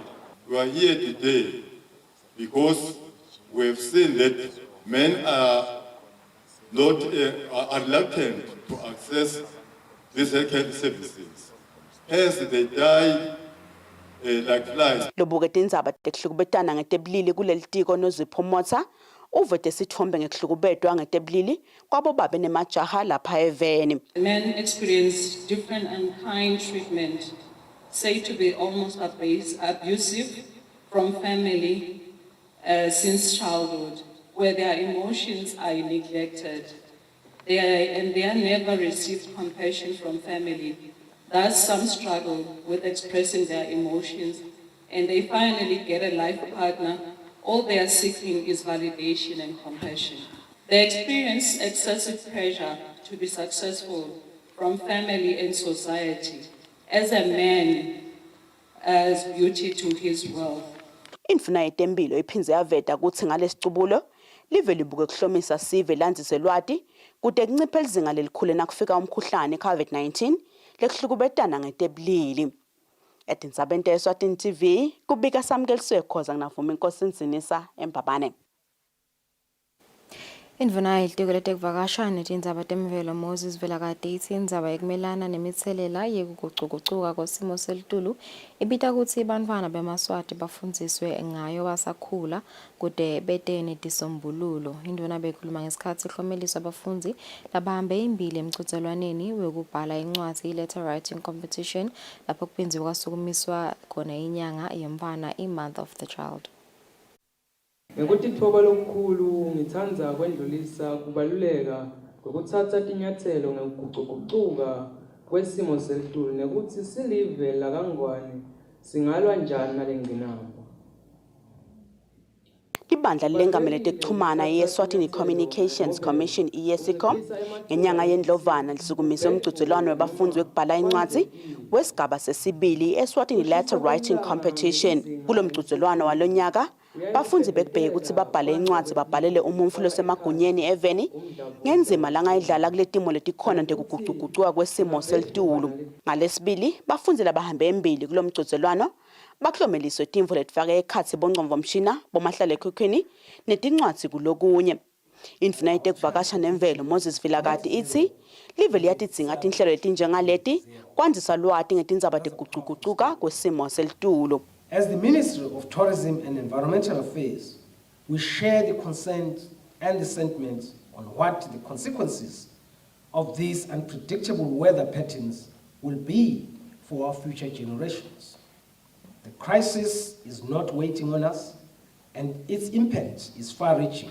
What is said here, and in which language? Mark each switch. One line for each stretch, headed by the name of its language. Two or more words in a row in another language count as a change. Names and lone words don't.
English: We are here today because we have seen that men are not are reluctant to access these health services. Hence, they die like flies.
Swati: Lobuke tindzaba tekuhlukubetana ngetebulili kulelitiko noziphumotsa uvete sithombe ngekuhlukubetwa ngetebulili kwabo babe nemajaha lapha eveni.
English: Men experience different unkind treatment, said to be almost abusive from family since childhood, where their emotions are neglected. They are never received compassion from family. Thus, some struggle with expressing their emotions, and they finally get a life partner. All they are seeking is validation and compassion. They experience excessive pressure to be successful from family and society. As a man has beauty to his wealth.
Swati: Indvuna yetempilo iphindze yaveta ukuthi ngalesicubulo live libuke kuhlomisa sive landzise lwati kude kunciphe lizinga lelikhulu nakufika umkhuhlane COVID-19 lekuhlukubetana ngetebulili. Etindzabeni Eswatini TV kubika Samkeliswe Khoza nginavuma inkosi Nsinisa eMbabane. Indvuna yelitiko letekuvakasha netindzaba temvelo Moses Velakati itsi indzaba yekumelana nemitselela yekugucugucuka kwesimo selitulu ibita kutsi bantfwana bemaswati bafundziswe ngayo basakhula kute bete netisombululo. Indvuna bekhuluma ngesikhatsi ihlomeliswa abafundzi labahambe imbili emchudzelwaneni wekubhala incwadzi
English: letter writing competition
Swati: lapho kuphinziwe kwasukumiswa khona inyanga yemntfwana i-
English: month of the child.
Swati: Ngekutitfoba lokukhulu ngitsandza kwendlulisa kubaluleka kokuthatha tinyathelo ngekugucugucuka kwesimo selitulu nekutsi silive lakangwane singalwa njani nalengqinamba. Ibandla lengamele tekuchumana ye-Eswatini Communications Commission ESCOM ngenyanga yendlovana lisukumise umgcugculwano webafundzi wekubhala incwadzi wesigaba sesibili Eswatini
English: letter writing competition.
Swati: Kulo mgcugculwano walonyaka bafundzi bekubheka ukuthi babhale incwadzi babhalele umuntfu losemagunyeni eveni ngenzima langayidlala kuletimo letikhona ndekugucugucuka kwesimo selitulu. Ngalesibili bafundzi labahambe embili kulo mgcugculwano baklomeliswe timvo letifake ekhatsi bongcondvomshina bomahlala ekhukhwini netincwadzi kulokunye. Indvuna yetekuvakasha nemvelo Moses Velakati itsi live liyatidzinga tinhlelo letinjengaleti kwandisa lwati ngetindzaba tekugucugucuka kwesimo selitulu.
English: As the Ministry of Tourism and Environmental Affairs, we share the concerns and the sentiments on what the consequences of these unpredictable weather patterns will be for our future generations. The crisis is not waiting on us, and its impact is far-reaching.